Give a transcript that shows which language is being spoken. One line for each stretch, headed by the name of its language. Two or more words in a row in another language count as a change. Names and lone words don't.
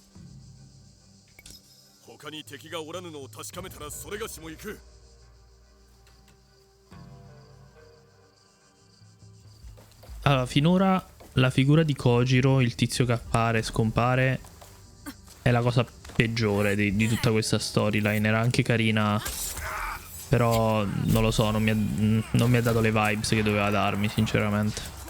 Japanese: 他に敵がおらぬのを確かめたらそれがしも行く。
Italian: Allora, finora la figura di Kojiro, il tizio che appare e scompare, è la cosa peggiore di tutta questa storyline. Era anche carina Però non lo so, non mi ha dato le vibes che doveva darmi, sinceramente.